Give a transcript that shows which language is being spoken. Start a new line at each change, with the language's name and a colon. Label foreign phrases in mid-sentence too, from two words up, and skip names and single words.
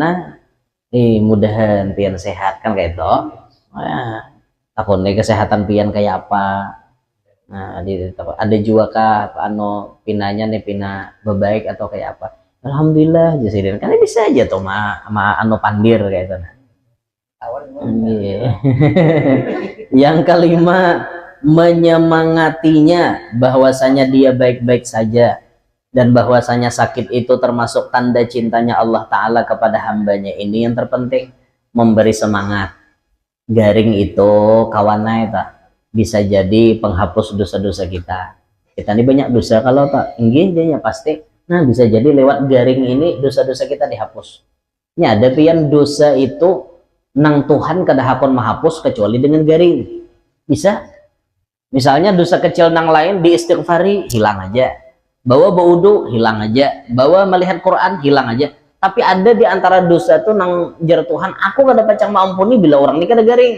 Banjar: Nah mudahan pian sehat kan kayak itu. Nah, takutnya kesehatan pian kayak apa. Nah, ada juga kah anu pinanya nih pina bebaik atau kayak apa. Alhamdulillah jadi kan bisa aja tuh ma anu pandir kayak itu. Iya.
Indonesian: Yang kelima, menyemangatinya bahwasanya dia baik-baik saja dan bahwasanya sakit itu termasuk tanda cintanya Allah Ta'ala kepada hambanya. Ini yang terpenting, memberi semangat. Garing itu kawannya itu bisa jadi penghapus dosa-dosa kita. Kita ini banyak dosa kalau tak inginnya pasti. Nah bisa jadi lewat garing ini dosa-dosa kita dihapus.
Banjar: Ini ada pian dosa itu nang Tuhan kada hakon menghapus kecuali dengan garing.
Indonesian: Bisa.
Banjar: Misalnya dosa kecil nang lain diistighfari hilang aja. Bawa berwudu hilang aja. Bawa melihat Quran hilang aja. Tapi ada di antara dosa tuh nang jar Tuhan, aku kada pacang mengampuni bila orang ini kada garing.